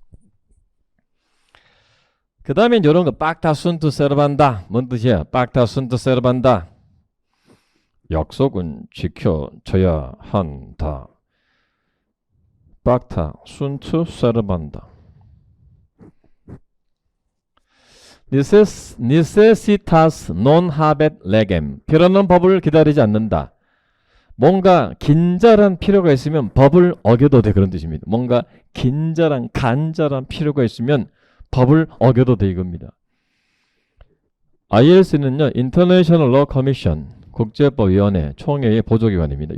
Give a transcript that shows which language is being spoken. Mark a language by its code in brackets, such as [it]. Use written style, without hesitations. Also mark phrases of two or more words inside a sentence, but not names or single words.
[ko] 그 다음에 이런 거 [la] pacta sunt servanda. [ko] 뭔 뜻이야? [la] pacta sunt servanda. [ko] 약속은 지켜져야 한다. [la] pacta sunt servanda. necessitas non habet legem. [ko] 필요는 법을 기다리지 않는다. 뭔가 긴절한 필요가 있으면 법을 어겨도 돼 그런 뜻입니다. 뭔가 긴절한 간절한 필요가 있으면 법을 어겨도 돼 이겁니다. ILC는요. [en] International Law Commission [ko] 국제법위원회 총회의 보조기관입니다.